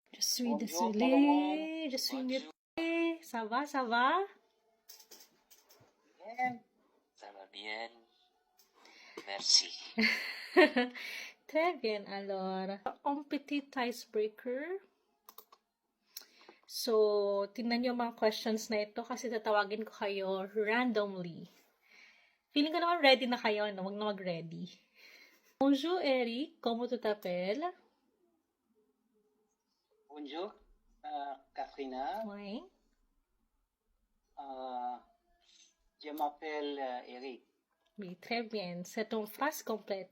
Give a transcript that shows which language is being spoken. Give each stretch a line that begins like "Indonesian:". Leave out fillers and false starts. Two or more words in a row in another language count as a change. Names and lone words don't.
French: suis Bonjour, désolée, je suis Bonjour. muetée. Ça va, ça va? Bien. Ça va bien. Merci. Très bien, alors. Un petit icebreaker.
Filipino: So, tingnan niyo mga questions na ito kasi tatawagin ko kayo randomly. Feeling ko naman ready na kayo, no? Huwag na mag-ready.
French: Bonjour, Eric. Comment tu t'appelles? Bonjour, Katrina. Oui. Je m'appelle Eric. Oui, très bien. C'est une phrase complète.